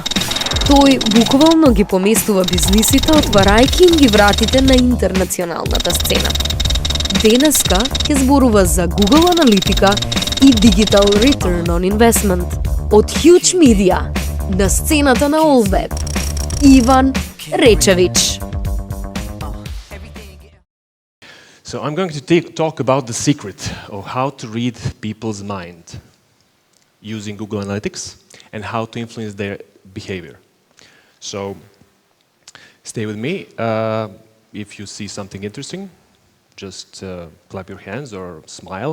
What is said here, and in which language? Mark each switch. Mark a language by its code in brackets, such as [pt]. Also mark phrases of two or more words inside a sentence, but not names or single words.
[mk] Тој буквално ги поместува бизнисите, отварајќи им ги вратите на интернационалната сцена. Денеска ќе зборува за Google аналитика и [en] Digital Return on Investment [mk] од Huge Media на сцената на allweb. Иван Речевич. [en] So I'm going to talk about the secret of how to read people's mind using Google Analytics and how to influence their behavior. So stay with me. If you see something interesting, just clap your hands or smile.